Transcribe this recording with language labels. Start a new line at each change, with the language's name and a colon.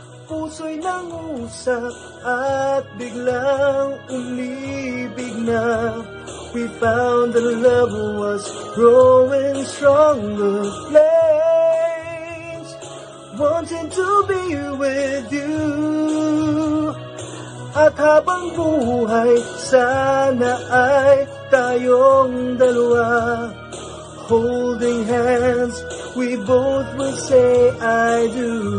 Filipino: Puso'y nangusap at biglang umibig na.
English: We found that love was growing stronger. Flames wanting to be with you.
Filipino: At habang buhay, sana ay tayong dalawa.
English: Holding hands, we both will say I do.